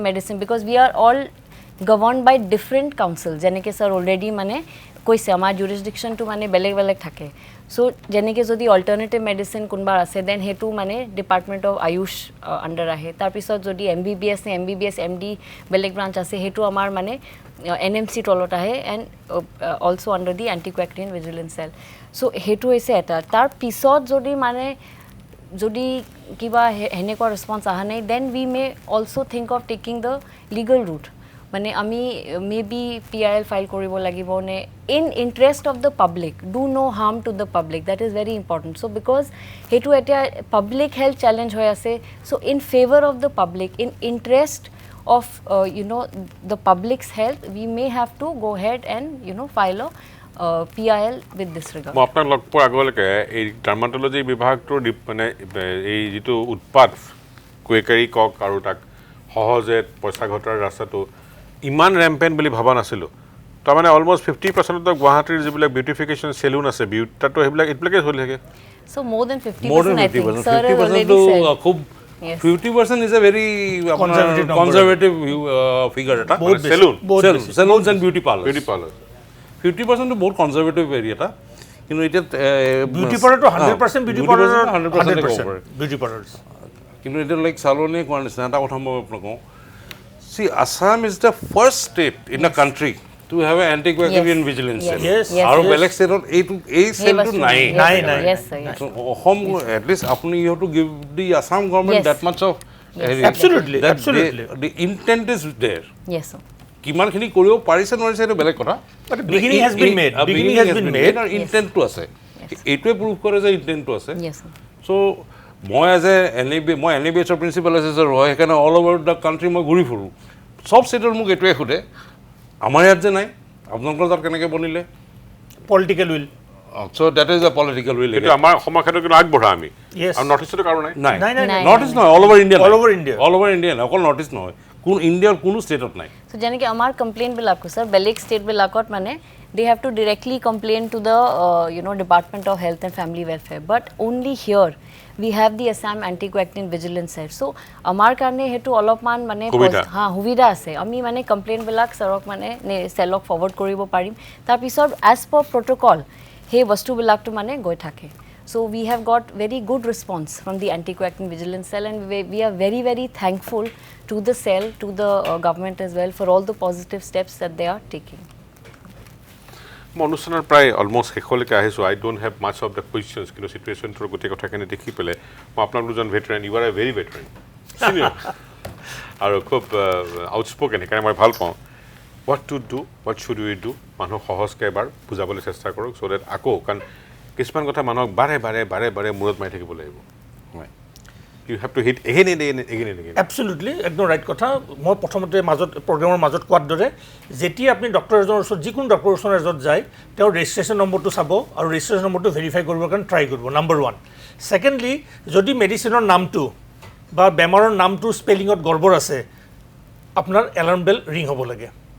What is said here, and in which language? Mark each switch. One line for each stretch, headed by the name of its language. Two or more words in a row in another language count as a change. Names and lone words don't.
English: medicine because we are all governed by different council
Assamese: যেনেকৈ
English: sir already
Assamese: মানে কৈছে আমাৰ জুৰিছডিকশ্যনটো মানে বেলেগ বেলেগ থাকে চ' যেনেকৈ যদি
English: alternative medicine
Assamese: কোনোবা আছে দেন সেইটো মানে
English: Department of AYUSH under
Assamese: আহে তাৰপিছত যদি MBBS নে MBBS MD বেলেগ ব্ৰাঞ্চ আছে সেইটো আমাৰ মানে NMC তলত আহে
English: and also under the anti-quackery and vigilance cell so'
Assamese: সেইটো হৈছে এটা তাৰপিছত যদি কিবা সেনেকুৱা ৰেছপন্স অহা নাই
English: then we may also think of taking the legal route
Assamese: মানে আমি
English: maybe PIL file
Assamese: কৰিব লাগিব নে
English: in interest of the public do no harm to the public that is very important so because
Assamese: সেইটো এতিয়া
English: public health challenge
Assamese: হৈ আছে
English: so in favour of the public in interest of the public's health we may have to go ahead and file PIL with this regard
Assamese: মই আপোনাক লগ পোৱাৰ আগলৈকে এই ডাৰ্মাটলজি বিভাগটোৰ মানে এই যিটো উৎপাত কুৱেকাৰী কক আৰু তাক সহজে পইচা ঘটাৰ ৰাস্তাটো ইমান ৰেম্পেণ্ট বুলি ভবা নাছিলোঁ তাৰমানে
English: almost 50% of
Assamese: গুৱাহাটীৰ যিবিলাক
English: beautification salon
Assamese: আছে তাতো এইবিলাকে চলি থাকে
English: So more than 50%, More than I think. 50%. Sir has 50% already to said.
Assamese: খুব
English: Yes. 50% is a very Conservative number. conservative figure
Assamese: এটা বহুত বেছি, চেলুন বহুত বেছি।
English: salons and beauty parlors beauty parlour
Assamese: 50% বহুত
English: conservative area
Assamese: এটা কিন্তু এতিয়া
English: beauty parlourটো 100% beauty parlour
Assamese: 100% ক'ব পাৰে।
English: beauty parlour
Assamese: কিন্তু এতিয়া লাইক চালনে কোৱাৰ নিচিনা এটা কথা মই আপোনাক কওঁ
English: see Assam is the first state in the country to have a anti quackery and vigilance cell Yes.
Assamese: আৰু বেলেগ ষ্টেটত এই চেলটো নাই নাই।
English: Yes, sir. Yes. অসম এটলিষ্ট আপুনি you have to give the Assam government Yes. that much of Absolutely, That absolutely. the intent is there. Yes, sir.
Assamese: কিমানখিনি কৰিব পাৰিছে নোৱাৰিছে এইটো বেলেগ কথা
English: But beginning has been made. Beginning has been made.
Assamese: আৰু ইণ্টেণ্টটো আছে এইটোৱে প্ৰুভ কৰে যে ইণ্টেণ্টটো আছে
English: Yes, sir.
Assamese: চ' মই
English: as a NABHৰ principal assessor
Assamese: হয় সেইকাৰণে
English: all over the country
Assamese: মই ঘূৰি ফুৰোঁ চব ষ্টেটৰ মোক এইটোৱে সোধে আমাৰ ইয়াত যে নাই আপোনালোকৰ তাত কেনেকৈ বনিলে
English: Political will. so that is a political will
Assamese: কিন্তু আমাৰ অসমৰ ক্ষেত্ৰত কিন্তু আগবঢ়া আমি
English: Yes.
Assamese: আৰু নৰ্থ ইষ্টতো কাৰো নাই নাই নাই। নৰ্থ ইষ্ট নহয়
English: all over India All over India. all over India
Assamese: অকল নৰ্থ ইষ্ট নহয় ইণ্ডিয়াৰ কোনো ষ্টেটত নাই
English: So
Assamese: যেনেকৈ আমাৰ কমপ্লেইনবিলাকো স্যাৰ বেলেগ ষ্টেটবিলাকত মানে
English: they have to directly complain to the Department of Health and Family Welfare, but only here we have the Assam Anti-Quackery Vigilance Cell. So
Assamese: আমাৰ কাৰণে হেতু অলপমান মানে সুবিধা আছে আমি মানে কমপ্লেইনবিলাক সৰক মানে চেলক ফৰৱাৰ্ড কৰিব পাৰিম তাৰ পিছত
English: as per protocol
Assamese: সেই বস্তুবিলাকটো মানে গৈ থাকে
English: So we have got very good response from the Anti-Quackery Vigilance Cell, and we are very, very thankful to the cell, to the government as well for all the positive steps that they are taking.
Assamese: মই অনুষ্ঠানৰ প্ৰায় অলমষ্ট শেষলৈকে আহিছোঁ
English: I don't have much of the questions
Assamese: কিন্তু চিটুৱেশ্যনটোৰ গোটেই কথাখিনি দেখি পেলাই মই আপোনালোক দুজন ভেটেৰান
English: you are a very veteran senior
Assamese: আৰু খুব আউটস্পকেন সেইকাৰণে মই ভাল পাওঁ
English: what to do what should we do
Assamese: মানুহক সহজকৈ এবাৰ বুজাবলৈ চেষ্টা কৰক
English: so that
Assamese: আকৌ কাৰণ কিছুমান কথা মানুহক বাৰে বাৰে মূৰত মাৰি থাকিব লাগিব
English: you have to hit again
Assamese: Absolutely, একদম ৰাইট কথা মই প্ৰথমতে প্ৰগ্ৰেমৰ মাজত কোৱাৰ দৰে যেতিয়া আপুনি ডক্টৰ এজনৰ ওচৰত যিকোনো ডক্টৰ ওচৰৰ এজনত যায় তেওঁৰ
English: registration numberটো
Assamese: চাব আৰু
English: registration numberটো
Assamese: ভেৰিফাই কৰিবৰ কাৰণে ট্ৰাই কৰিব
English: number 1 secondly
Assamese: যদি মেডিচিনৰ নামটো বা বেমাৰৰ নামটো স্পেলিঙত গড়বড় আছে আপোনাৰ
English: alarm bell ring
Assamese: হ'ব লাগে